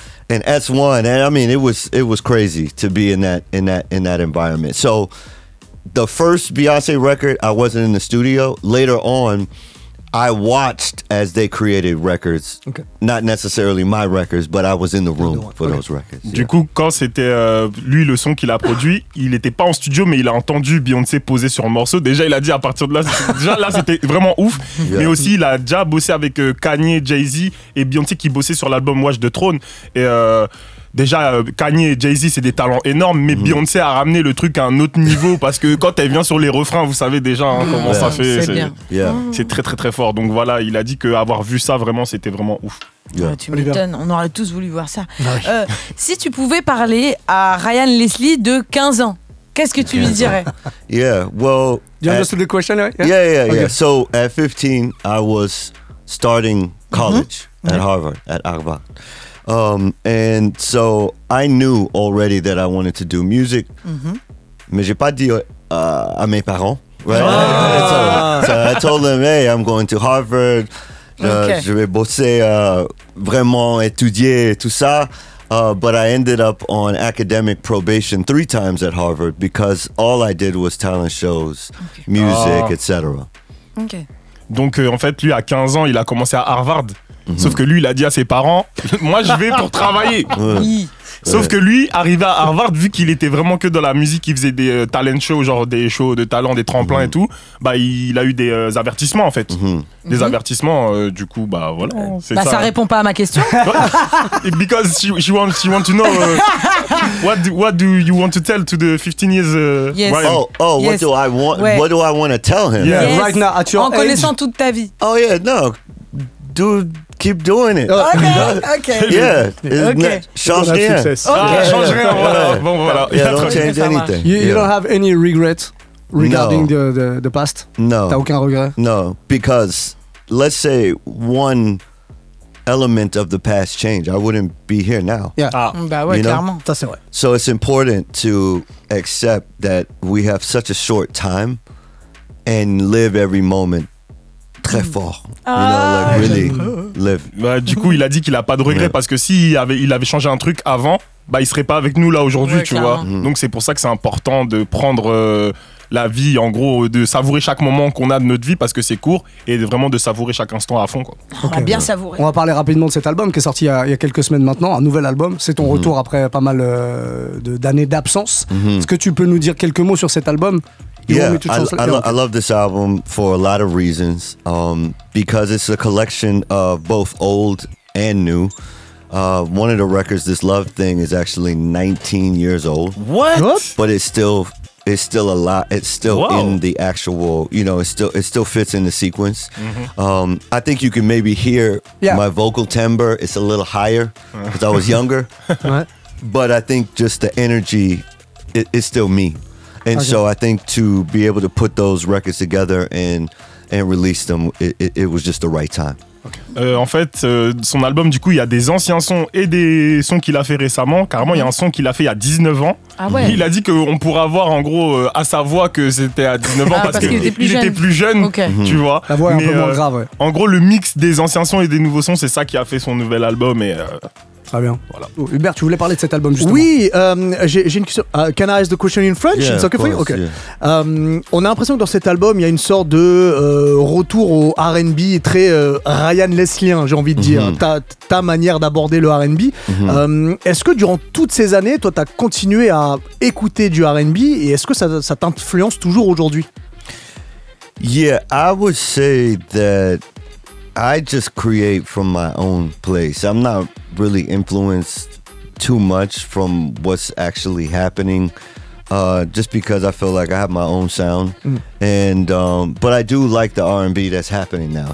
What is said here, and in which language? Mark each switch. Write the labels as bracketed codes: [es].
[en] And S1, and I mean it was crazy to be in that environment. So the first Beyonce record, I wasn't in the studio. Later on, I watched as they created records. Okay. Not necessarily my records, but I was in the room for those records. [fr] Du coup, quand c'était lui le son qu'il a produit, il n'était pas en studio, mais il a entendu Beyoncé poser sur un morceau. Déjà, il a dit à partir de là, déjà là, c'était vraiment ouf. [en] Yeah. [fr] Mais aussi, il a déjà bossé avec Kanye, Jay-Z et Beyoncé qui bossaient sur l'album Watch the Throne. Et déjà, Kanye et Jay-Z, c'est des talents énormes, mais Beyoncé a ramené le truc à un autre niveau parce que quand elle vient sur les refrains, vous savez déjà comment ça fait. C'est bien. [en] Yeah. [fr] C'est très très très fort. Donc voilà, il a dit qu'avoir vu ça, vraiment, c'était vraiment ouf. [en] Yeah. [fr] Ouais, tu m'étonnes, on aurait tous voulu voir ça. Si tu pouvais parler à Ryan Leslie de 15 ans, qu'est-ce que tu lui dirais? [en] Yeah. Well, You understood the question? Right? yeah. Okay. So at 15, I was starting college at Harvard. And so I knew already that I wanted to do music. [fr] Mais j'ai pas dit à mes parents. [en] Right? So I told them, hey, I'm going to Harvard. [fr] Je vais bosser, vraiment étudier tout ça. [en] But I ended up on academic probation 3 times at Harvard because all I did was talent shows, music, etc. Ok. [fr] Donc en fait, lui, à 15 ans, il a commencé à Harvard. Sauf que lui, il a dit à ses parents, moi, je vais pour travailler. Oui. Sauf que lui, arrivé à Harvard, vu qu'il était vraiment que dans la musique, il faisait des talent shows, genre des shows de talent, des tremplins et tout, bah il a eu des avertissements en fait. Des avertissements, du coup, bah voilà. C'est Bah ça répond pas à ma question. [en] Because she want to know what do you want to tell to the 15 years Yes. Oh, Yes. what do I want? [fr] Ouais. [en] What do I want to tell him? Yeah. Yes. Right now, at your [fr] En [en] age. [fr] connaissant toute ta vie. [en] Oh yeah, no. Dude, keep doing it. Ok. Yeah. Okay. [fr] Change rien. Change rien, voilà. Bon, voilà. [en] Yeah, don't change [fr] Ça marche. [en] anything. You don't have any regret regarding No. the past? No. [fr] T'as aucun regret? [en] No, because let's say one element of the past change, I wouldn't be here now. Yeah. [fr] Bah ouais, [en] You know? [fr] clairement. Ça, c'est vrai. [en] So it's important to accept that we have such a short time and live every moment [fr] très fort. [en] You know, like really live. [fr] Bah, du coup, il a dit qu'il a pas de regret Ouais. parce que s'il avait changé un truc avant, bah il serait pas avec nous là aujourd'hui, Ouais, tu vois. clairement. Donc c'est pour ça que c'est important de prendre la vie, en gros, de savourer chaque moment qu'on a de notre vie parce que c'est court et vraiment de savourer chaque instant à fond, quoi. On va bien savourer. On va parler rapidement de cet album qui est sorti il y a quelques semaines maintenant, un nouvel album. C'est ton retour après pas mal d'années d'absence. Est-ce que tu peux nous dire quelques mots sur cet album? [en] Yeah, I love this album for a lot of reasons. Because it's a collection of both old and new. One of the records, this Love Thing, is actually 19 years old. What? But it's still a lot. It's still Wow. in the actual, you know, it still fits in the sequence. I think you can maybe hear my vocal timbre. It's a little higher because I was younger. [fr] Ouais. [en] But I think just the energy, it's still me. And so I think to be able to put those records together and release them, it was just the right time. [fr] En fait, son album, du coup, il y a des anciens sons et des sons qu'il a fait récemment. Carrément, il y a un son qu'il a fait il y a 19 ans. Ah ouais. Il a dit qu'on pourra voir, en gros, à sa voix que c'était à 19 ans parce qu'il qu'il était plus jeune, Ok. tu vois. La voix est un Mais, peu moins grave, ouais. En gros, le mix des anciens sons et des nouveaux sons, c'est ça qui a fait son nouvel album. Et Très bien. Voilà. Oh, Hubert, tu voulais parler de cet album justement? Oui, j'ai une question. [en] Can I ask the question in French? Yeah, It's okay of for you? course, Okay. yeah. [fr] On a l'impression que dans cet album, il y a une sorte de retour au R&B très Ryan Leslien, j'ai envie de dire. Ta manière d'aborder le R&B. Est-ce que durant toutes ces années, toi, tu as continué à écouter du R&B et est-ce que ça t'influence toujours aujourd'hui? [en] Yeah, I would say that I just create from my own place. I'm not really influenced too much from what's actually happening, just because I feel like I have my own sound. And but I do like the R&B that's happening now.